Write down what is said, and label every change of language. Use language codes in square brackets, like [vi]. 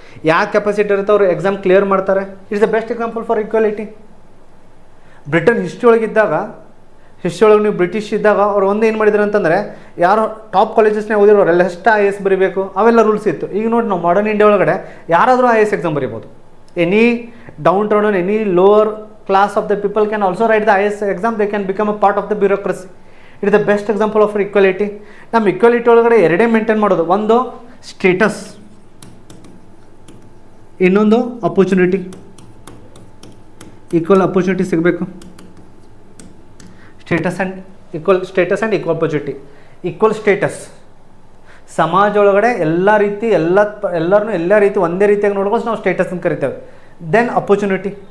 [kn] ಯಾವ ಕೆಪಾಸಿಟಿ ಇರುತ್ತೆ ಅವರು ಎಕ್ಸಾಮ್ ಕ್ಲಿಯರ್ ಮಾಡ್ತಾರೆ. [en] It's the best example for equality. [kn] Britain history ಒಳಗಿದ್ದಾಗ, history ಒಳಗೆ ನೀವು ಬ್ರಿಟಿಷ್ ಇದ್ದಾಗ ಅವ್ರು ಒಂದು ಏನು ಮಾಡಿದ್ರು ಅಂತಂದರೆ, ಯಾರು ಟಾಪ್ ಕಾಲೇಜಸ್ನೇ ಓದಿರೋರೆಲ್ಲ ಎಷ್ಟು IAS ಬರೀಬೇಕು ಅವೆಲ್ಲ ರೂಲ್ಸ್ ಇತ್ತು. ಈಗ ನೋಡಿ, ನಾವು ಮಾಡರ್ನ್ ಇಂಡಿಯಾ ಒಳಗಡೆ ಯಾರಾದರೂ IAS exam ಬರೀಬೋದು. [en] Any downtown, any lower class of the people can also write the IAS exam. They can become a part of the bureaucracy. It is the best example of equality. [kn] ನಮ್ಮ equality ಒಳಗಡೆ ಎರಡೇ maintain ಮಾಡೋದು, ಒಂದು status, ಇನ್ನೊಂದು opportunity. [en] Equal opportunity ಸಿಗಬೇಕು. Status and equal opportunity. [kn] Equal status, ಸಮಾಜ ಒಳಗಡೆ ಎಲ್ಲ ರೀತಿ ಎಲ್ಲರನ್ನೂ ಎಲ್ಲ ರೀತಿ ಒಂದೇ ರೀತಿಯಾಗಿ ನೋಡ್ಕೊಂಡು ನಾವು ಸ್ಟೇಟಸ್ ಅಂತ ಕರಿತೇವೆ. [en] Then opportunity.